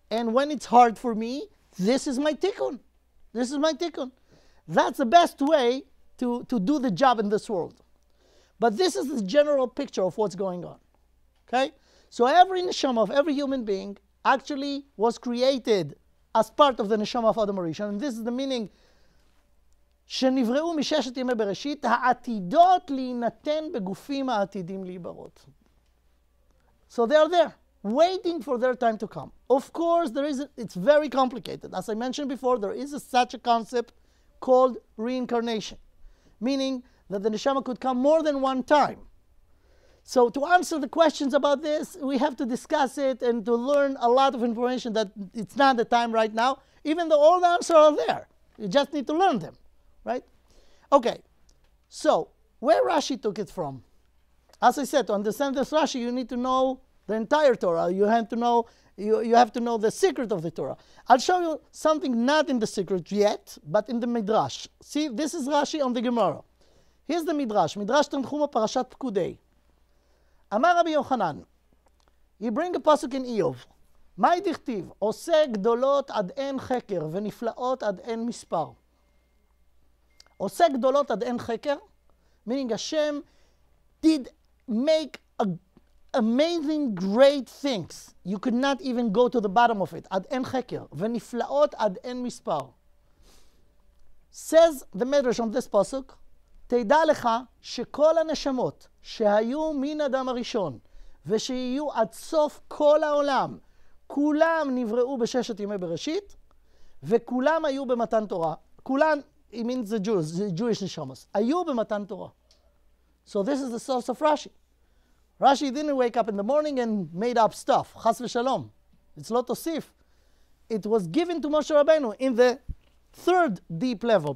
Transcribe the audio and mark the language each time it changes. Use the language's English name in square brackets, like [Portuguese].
[English] And when it's hard for me, this is my tikkun. This is my tikkun. That's the best way to do the job in this world. But this is the general picture of what's going on. Okay? So every neshama of every human being actually was created as part of the neshama of Adam Rishon. And this is the meaning, [Hebrew] שנבראו מששת ימי בראשית, העתידות להינתן בגופים העתידים להיברות. [English] So they are there, waiting for their time to come. Of course, it's very complicated. As I mentioned before, there is such a concept called reincarnation, meaning that the neshama could come more than one time. So to answer the questions about this, we have to discuss it and to learn a lot of information that it's not the time right now, even though all the answers are there. You just need to learn them, right? Okay, so where Rashi took it from? As I said, to understand this Rashi, you need to know the entire Torah. You have to know the secret of the Torah. I'll show you something not in the secret yet, but in the Midrash. See, this is Rashi on the Gemara. Here's the Midrash. Midrash Tanchuma Parashat Pkudei. Amar Rabbi Yochanan. You bring a pasuk in Iyov. [Hebrew] Mai dichtiv, עושה גדולות עד אין חקר ונפלאות עד אין מספר. עושה גדולות עד אין חקר, [English] meaning Hashem did make amazing great things. You could not even go to the bottom of it. [Hebrew] עד אין חקר. ונפלאות עד אין מספר. [English] Says the Medrash on this pasuk, [Hebrew] תדע לך שכל הנשמות שהיו מן אדם הראשון ושיהיו עד סוף כל העולם, כולם נבראו בששת ימי בראשית וכולם היו במתן תורה. [English] כולם, it means the Jews, the Jewish neshamas, [Hebrew] היו במתן תורה. [English] So this is the source of Rashi. Rashi didn't wake up in the morning and made up stuff. Chas v'shalom. It's lo tosif. It was given to Moshe Rabbeinu in the third deep level.